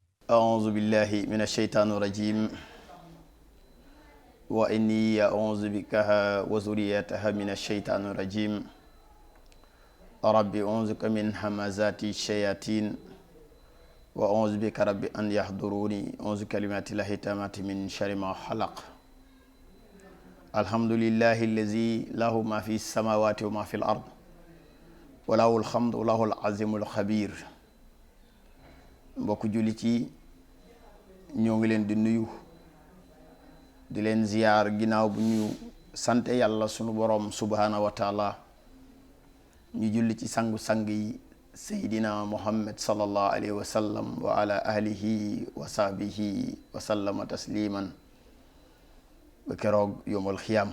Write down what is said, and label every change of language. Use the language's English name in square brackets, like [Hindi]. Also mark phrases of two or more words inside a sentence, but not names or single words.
[Arabic] أعوذ بالله من الشيطان الرجيم وإني أعوذ بك وذريتها من الشيطان الرجيم ربي أعوذ بك من همزات الشياطين وأعوذ بك ربي أن يحضروني أعوذ كلمات الله التامات من شر ما خلق الحمد لله الذي له ما في السماوات وما في الأرض وله الحمد وله العظيم الخبير. [Wolof] mbokk jullit yi ñoo ngi leen di nuyu di leen ziyaar ginnaaw bu ñu sante yàlla sunu borom [Arabic] سبحانه وتعالى [Wolof] ñu julli ci sangu-sang yi seydina [Arabic] محمد صلى الله عليه وسلم وعلى أهله وصحبه وسلم تسليما [Wolof] ba keroog [Arabic] يوم القيامة.